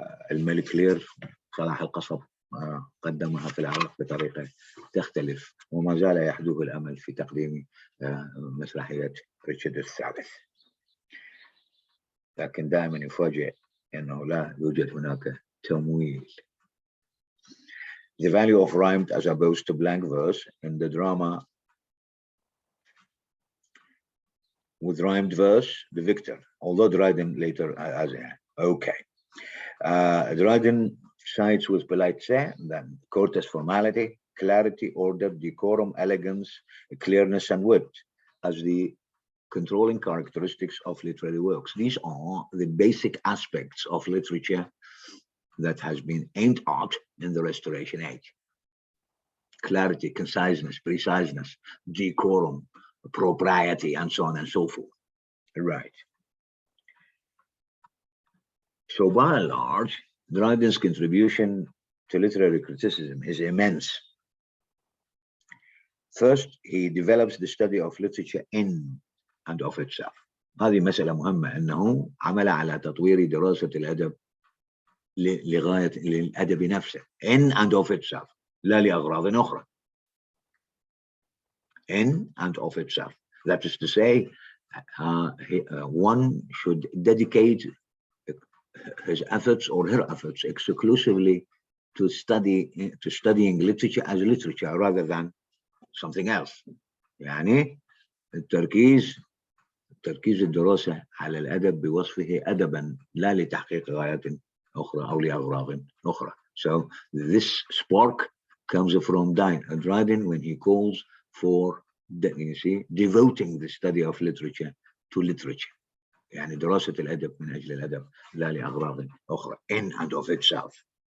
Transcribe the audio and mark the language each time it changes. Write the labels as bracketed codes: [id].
[ar] الملك لير صلاح القصب قدمها في العراق بطريقة تختلف، وما زال يحدوه الأمل في تقديم مسرحية ريتشارد الثالث، لكن دائما يفاجئ أنه لا يوجد هناك تمويل. [en] The value of rhymed as opposed to blank verse in the drama, with rhymed verse, the victor, although Dryden later as okay. Dryden sides with polite say, then courteous formality, clarity, order, decorum, elegance, clearness, and wit as the controlling characteristics of literary works. These are the basic aspects of literature that has been aimed at in the Restoration Age. Clarity, conciseness, preciseness, decorum, propriety, and so on and so forth. Right. So by and large, Dryden's contribution to literary criticism is immense. First, he develops the study of literature in and of itself. [ar] هذه مسألة مهمة، أنه عمل على تطوير دراسة الأدب لغاية الأدب نفسه [en] in and of itself، [ar] لا لأغراض أخرى. [en] In and of itself. That is to say, one should dedicate his efforts or her efforts exclusively to studying literature as literature rather than something else. [ar] يعني التركيز الدراسة على الأدب بوصفه أدبا لا لتحقيق غايات أخرى أو لأغراض أخرى. [en] So this spark comes from Dryden when he calls for, you see, devoting the study of literature to literature. [ar] يعني دراسة الأدب من أجل الأدب لا لأغراض أخرى [en] in and of itself.